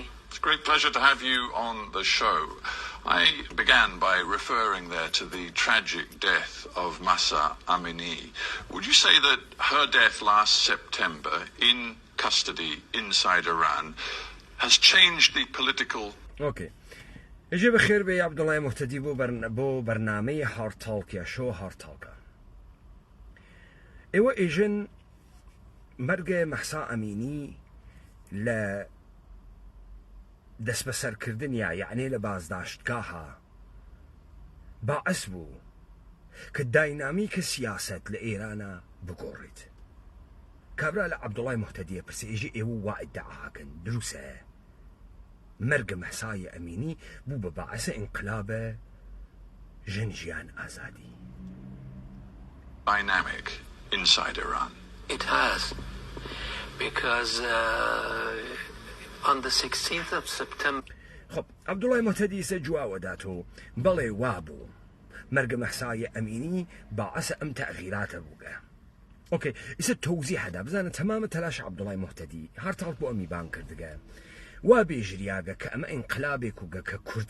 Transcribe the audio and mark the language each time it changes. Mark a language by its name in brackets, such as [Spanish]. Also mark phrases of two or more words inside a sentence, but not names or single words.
[English] It's a great pleasure to have you on the show. I began by referring there to the tragic death of Mahsa Amini. Would you say that her death last September in custody inside Iran has changed the political... Okay. [Southern Kurdish] اجي بخير بي عبد الله مهتدي بو برنامج هارد تالك يا شو هارد تالك. ايوه اجن مرگ محسا امینی ل دەست بەسەرکردنیا یعنی لە بازداشتگاها باعث بوو کە داینامیکە سیاست لە ئێرانە بگۆڕێت کابرا لە عەبدوڵای موحتەدیە پرسێ ئێژێ ئێوە وا ئیدعاکەن دروسە مەرگە مەحسای ئەمینی بوو بە باعثە ئینقلابە ژنجیان ئازادی [English] dynamic inside Iran. It has, because on the 16th of September. [Southern Kurdish] خب عەبدوڵای موحتەدی سە جواوە داتۆ بەڵێ وابوو مەرگە مەحسای ئەمینی باعثە ئەم تەغییراتە بووگە. اوكي ئیسە تەوزیح هەدا بزانە تەمامە تەلاش عەبدوڵای موحتەدی هەرتاڵ بۆ ئەمی بان کردگە وا بێژریاگە کە ئەمە ئینقلابێک وگە کە کورد